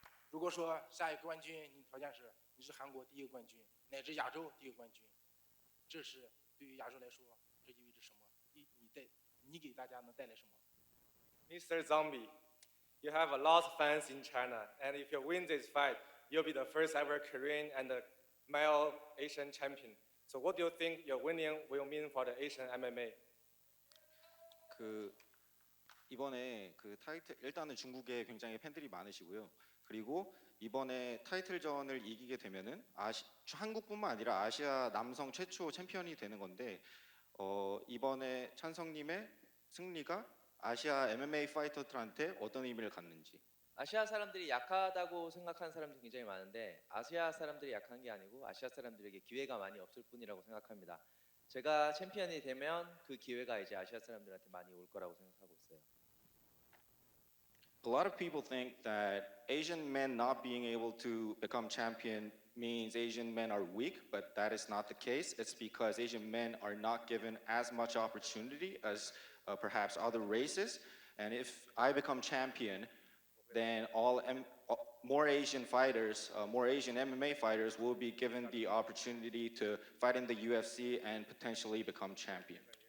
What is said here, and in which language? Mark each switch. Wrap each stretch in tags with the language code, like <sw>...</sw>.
<zh>如果说下一个冠军，你条件是你是韩国第一个冠军，乃至亚洲第一个冠军，这是对于亚洲来说，这意味着什么？你给大家能带来什么</zh> <en>Mr. Zombie, you have a lot of fans in China, and if you win this fight, you'll be the first ever Korean and male Asian champion. So what do you think your winning will mean for the Asian MMA?</en> <ko>이번에 타이틀 일단은 중국에 굉장히 팬들이 많으시고요. 그리고 이번에 타이틀전을 이기게 되면은 한국뿐만 아니라 아시아 남성 최초 챔피언이 되는 건데 이번에 찬성님의 승리가 아시아 MMA 파이터들한테 어떤 의미를 갖는지. 아시아 사람들이 약하다고 생각하는 사람들이 굉장히 많은데 아시아 사람들이 약한 게 아니고 아시아 사람들에게 기회가 많이 없을 뿐이라고 생각합니다. 제가 챔피언이 되면 그 기회가 이제 아시아 사람들한테 많이 올 거라고 생각하고 있어요.</ko> <en>A lot of people think that Asian men not being able to become champion means Asian men are weak, but that is not the case. It's because Asian men are not given as much opportunity as perhaps other races. And if I become champion, then more Asian fighters, more Asian MMA fighters will be given the opportunity to fight in the UFC and potentially become champion.</en>